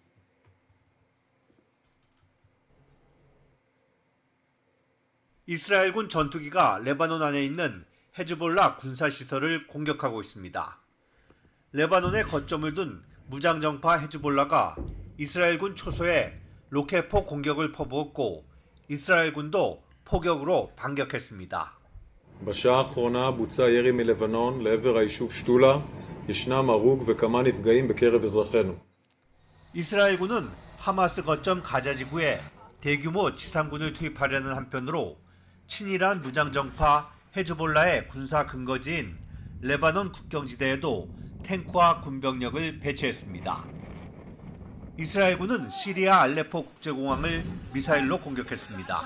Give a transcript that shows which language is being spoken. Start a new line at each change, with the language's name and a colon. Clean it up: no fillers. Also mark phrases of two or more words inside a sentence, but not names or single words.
Korean: 이스라엘군 전투기가 레바논 안에 있는 헤즈볼라 군사시설을 공격하고 있습니다. 레바논에 거점을 둔 무장정파 헤즈볼라가 이스라엘군 초소에 로켓포 공격을 퍼부었고 이스라엘군도 포격으로 반격했습니다.
Hebrew: בשעה האחרונה בוצע ירי מלבנון לעבר היישוב שתולה. ישנם הרוג וכמה נפגעים בקרב אזרחינו.
Korean: 이스라엘군은 하마스 거점 가자지구에 대규모 지상군을 투입하려는 한편으로 친이란 무장정파 헤즈볼라의 군사 근거지인 레바논 국경지대에도 탱크와 군병력을 배치했습니다. 이스라엘군은 시리아 알레포 국제공항을 미사일로 공격했습니다.